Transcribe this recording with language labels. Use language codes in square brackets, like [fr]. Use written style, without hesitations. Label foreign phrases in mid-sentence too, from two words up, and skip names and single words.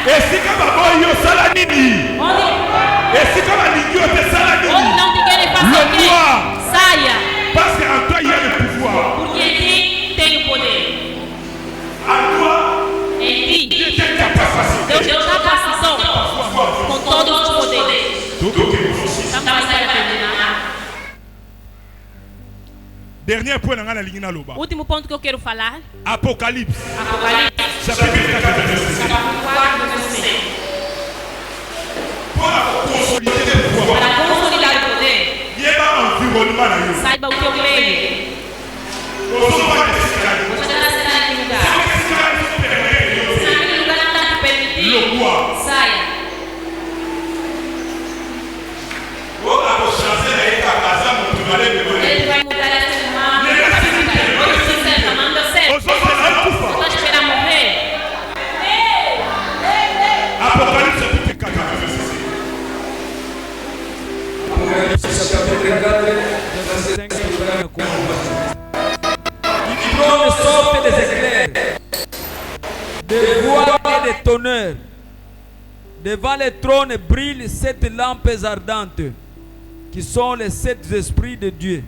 [pt] Onde não te querem, faça o quê? Saia. Porque em ti tem o poder. Em ti, Deus deu capacitação com todos os poderes. [fr] Dernier point. [pt] Último ponto que eu quero falar. Apocalipse. [fr] Chapitre 4, verset 7. [pt] Para consolidar o poder, saiba o teu meio. Você deve estar em lugar. Se naquele lugar não está te permitindo, saia. Ele vai mudar a sua irmã. Você está chamando a sério. Você está esperando morrer. [fr] Apocalipse chapitre 4, verset 7. Du trône sortent des éclairs, des voix et des tonnerres. Devant le trône brillent 7 lampes ardentes, qui sont les 7 esprits de Dieu.